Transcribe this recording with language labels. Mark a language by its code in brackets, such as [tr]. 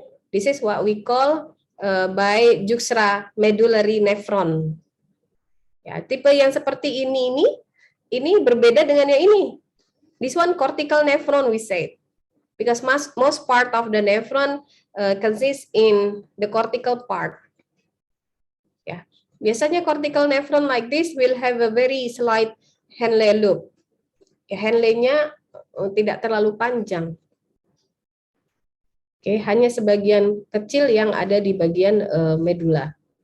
[en] This is what we call by juxta medullary nephron. [id] Ya, tipe yang seperti ini berbeda dengan yang ini. [en] This one cortical nephron we say, because most part of the nephron consists in the cortical part. [id] Ya, biasanya [en] cortical nephron like this will have a very slight Henle loop. [id] Ya, Henle-nya tidak terlalu panjang. Oke, hanya sebagian kecil yang ada di bagian medula.